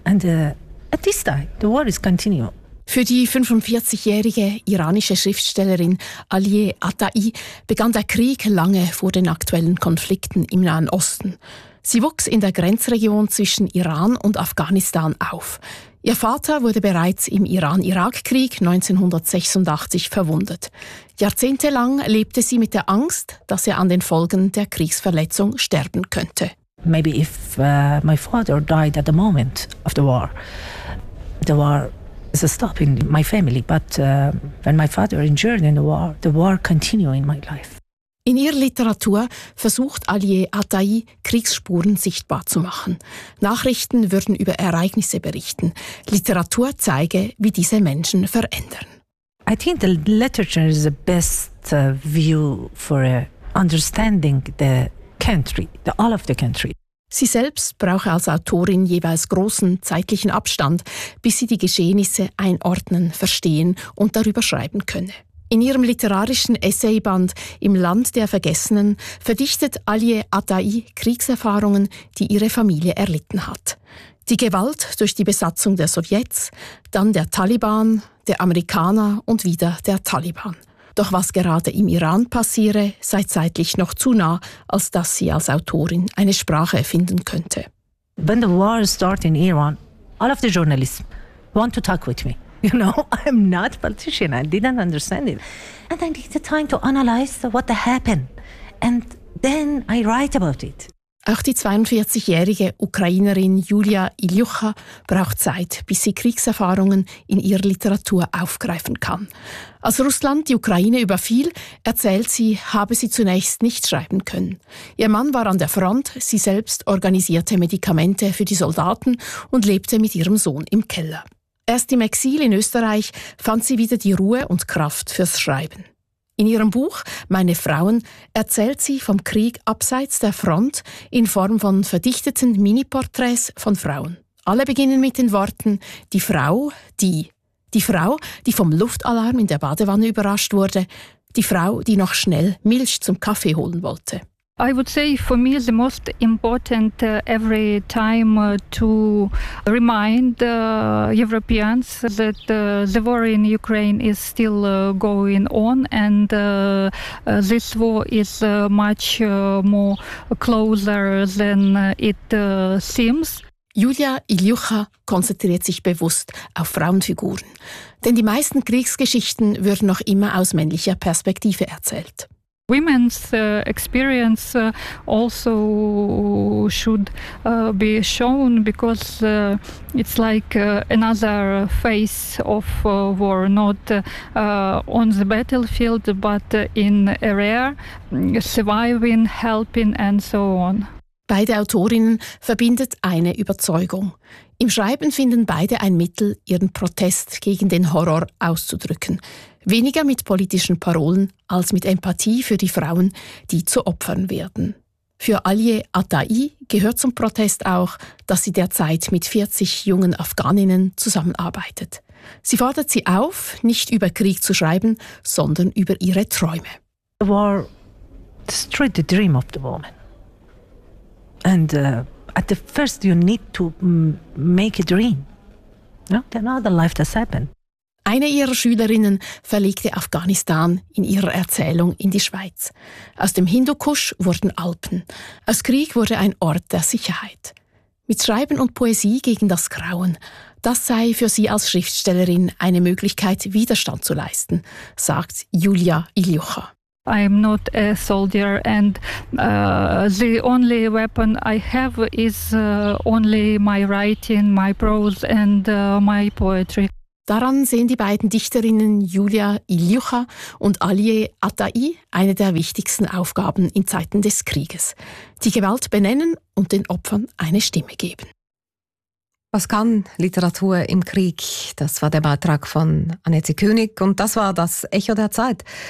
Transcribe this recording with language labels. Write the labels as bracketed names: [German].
[English] And at this time, the war is continuing. [German] Für die 45-jährige iranische Schriftstellerin Aliye Atai begann der Krieg lange vor den aktuellen Konflikten im Nahen Osten. Sie wuchs in der Grenzregion zwischen Iran und Afghanistan auf. Ihr Vater wurde bereits im Iran-Irak-Krieg 1986 verwundet. Jahrzehntelang lebte sie mit der Angst, dass er an den Folgen der Kriegsverletzung sterben könnte. [English] Maybe if my father died at the moment of the war is a stop in my family. But when my father injured in the war continued in my life. [German] In ihrer Literatur versucht Aliye Atai, Kriegsspuren sichtbar zu machen. Nachrichten würden über Ereignisse berichten. Literatur zeige, wie diese Menschen verändern. [English] I think the literature is the best view for understanding the country, the all of the country. [German] Sie selbst brauche als Autorin jeweils großen zeitlichen Abstand, bis sie die Geschehnisse einordnen, verstehen und darüber schreiben könne. In ihrem literarischen Essayband «Im Land der Vergessenen» verdichtet Aliye Atai Kriegserfahrungen, die ihre Familie erlitten hat. Die Gewalt durch die Besatzung der Sowjets, dann der Taliban, der Amerikaner und wieder der Taliban. Doch was gerade im Iran passiere, sei zeitlich noch zu nah, als dass sie als Autorin eine Sprache finden könnte. [English] When the war started in Iran, all of the journalists want to talk with me. You know, I'm not a politician. I didn't understand it. And I need the time to analyze what happened. And then I write about it. [German] Auch die 42-jährige Ukrainerin Julia Iljucha braucht Zeit, bis sie Kriegserfahrungen in ihrer Literatur aufgreifen kann. Als Russland die Ukraine überfiel, erzählt sie, habe sie zunächst nicht schreiben können. Ihr Mann war an der Front, sie selbst organisierte Medikamente für die Soldaten und lebte mit ihrem Sohn im Keller. Erst im Exil in Österreich fand sie wieder die Ruhe und Kraft fürs Schreiben. In ihrem Buch «Meine Frauen» erzählt sie vom Krieg abseits der Front in Form von verdichteten Mini-Porträts von Frauen. Alle beginnen mit den Worten «Die Frau, die…» Die Frau, die vom Luftalarm in der Badewanne überrascht wurde. Die Frau, die noch schnell Milch zum Kaffee holen wollte. [English] I would say for me the most important every time to remind Europeans that the war in Ukraine is still going on and this war is much more closer than it seems. [German] Julia Iljucha konzentriert sich bewusst auf Frauenfiguren. Denn die meisten Kriegsgeschichten würden noch immer aus männlicher Perspektive erzählt. [English] Women's experience also should be shown because it's like another face of war, not on the battlefield, but in a rare surviving, helping and so on. [German] Beide Autorinnen verbindet eine Überzeugung. Im Schreiben finden beide ein Mittel, ihren Protest gegen den Horror auszudrücken. Weniger mit politischen Parolen als mit Empathie für die Frauen, die zu Opfern werden. Für Alie Atai gehört zum Protest auch, dass sie derzeit mit 40 jungen Afghaninnen zusammenarbeitet. Sie fordert sie auf, nicht über Krieg zu schreiben, sondern über ihre Träume. [English] The war destroyed the dream of the woman. And at the first you need to make a dream. No? Another life that's happened. [German] Eine ihrer Schülerinnen verlegte Afghanistan in ihrer Erzählung in die Schweiz. Aus dem Hindukusch wurden Alpen. Aus Krieg wurde ein Ort der Sicherheit. Mit Schreiben und Poesie gegen das Grauen. Das sei für sie als Schriftstellerin eine Möglichkeit, Widerstand zu leisten, sagt Julia Iljucha. [English] I'm not a soldier and the only weapon I have is only my writing, my prose and my poetry. [German] Daran sehen die beiden Dichterinnen Julia Iljucha und Alie Atai eine der wichtigsten Aufgaben in Zeiten des Krieges. Die Gewalt benennen und den Opfern eine Stimme geben. Was kann Literatur im Krieg? Das war der Beitrag von Annette König und das war das Echo der Zeit.